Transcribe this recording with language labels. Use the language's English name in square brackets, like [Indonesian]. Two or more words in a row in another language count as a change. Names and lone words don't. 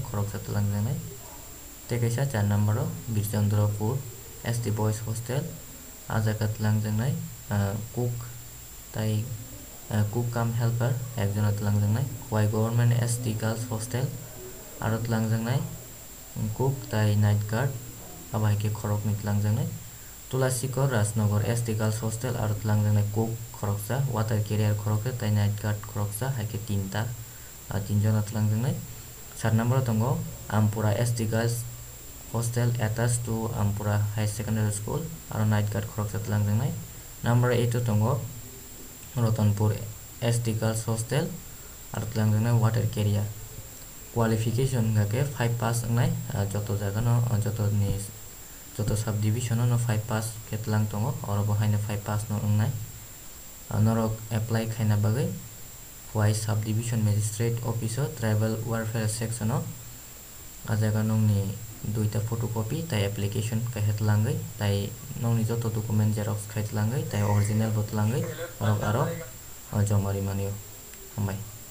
[Kok Borok] khoroksa langjangnai teke sa 4 number Birchandrapur ST Boys Hostel ajagat langjangnai cook tai [English] cook cum helper [Kok Borok] ekjon atlangjang Kwai Government ST Girls Hostel arot langjangnai cook tai [English] night guard [Kok Borok] abaike khorok ni langjangnai Tulasikor Rajnagar ST Girls Hostel arot langjangnai cook khoroksa [English] water carrier [Kok Borok] khoroksa tai [English] night guard [Kok Borok] khoroksa haike 3 ta 3 jon atlangjang 4 number tongo Ampura ST Girls Hostel attached to Ampura High Secondary School aro [English] night guard [Kok Borok] khoroksa langjangnai number 8 tongo Ratanpur ST Girls Hostel arot langjangnai [English] water carrier [Kok Borok] qualification gake 5 pass ngai [Bangla] joto jaga [Kok Borok] no joto subdivision no 5 pass ketlang tongo oro bohaina 5 pass no ngai norok apply khaina bagai Kwai [English] subdivision magistrate office tribal welfare section [Kok Borok] ajaga nongni duita photocopy tai application kahet langai tai nongni joto document xerox khait langai tai original bot langai aro jomari manio hambai